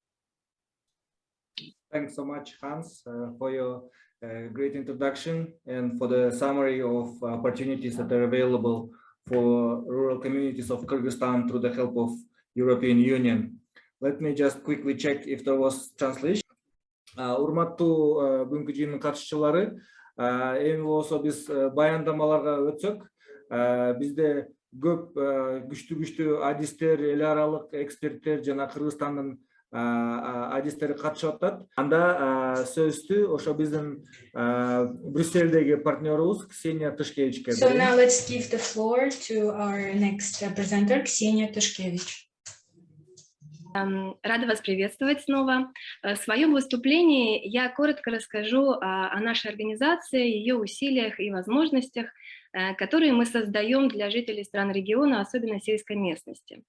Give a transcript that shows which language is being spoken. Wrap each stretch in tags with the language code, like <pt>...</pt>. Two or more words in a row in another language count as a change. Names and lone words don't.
<en>Thanks so much, Hans, for your great introduction and for the summary of opportunities that are available for rural communities of Kyrgyzstan through the help of European Union. Let me just quickly check if there was translation.</en> <ky>Урматтуу бүгүнкү жыйындын катышчылары, эми болсо биз баяндамаларга өтсөк, бизде көп күчтүү адистер, эл аралык эксперттер жана Кыргызстандын адистери катышып атат. Анда сөздү ошо биздин Брюссельдеги партнерубуз Ксения Тышкевичке.</ky> <en>So now let's give the floor to our next presenter, Ksenia Tyshkevich.</en> <ru>Рада вас приветствовать снова. В своем выступлении я коротко расскажу о нашей организации, ее усилиях и возможностях, которые мы создаем для жителей стран региона, особенно сельской местности.</ru>